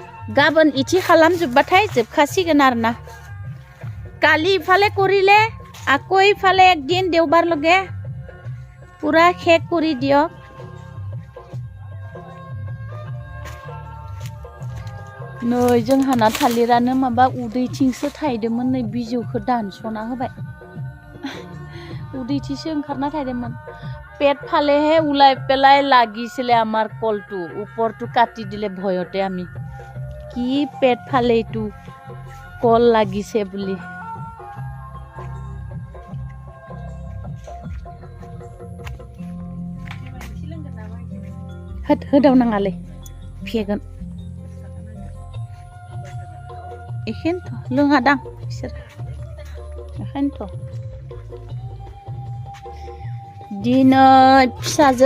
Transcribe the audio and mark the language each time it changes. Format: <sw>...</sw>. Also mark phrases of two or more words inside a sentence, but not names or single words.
<brx>गाबोन इथि खालामजोबबाथाय जोबखासिगोन आरोना</brx> <as>কালি ইফালে কৰিলে আকৌ ইফালে একদিন দেওবাৰ লগে পুৰা শেষ কৰি দিয়ক</as> <brx>नै जोंहाना थालिरानो माबा उदैथिंसो थायदोंमोन नै बिजौखौ दानस'ना होबाय उदैथिंसो ओंखारना थायदोंमोन</brx> <as>পেট ফালে হে উলাই পেলাই লাগিছিলে আমার কলটো উপরটো কাটি দিলে ভয়তে আমি কি পেট ফালে এইটো কল লাগিছে বুলি</as> <brx>होदाव नाङालै फेगोन एखेनोथ' लोङादां बिसोर एखेनोथ' दिनै फिसाजो</brx>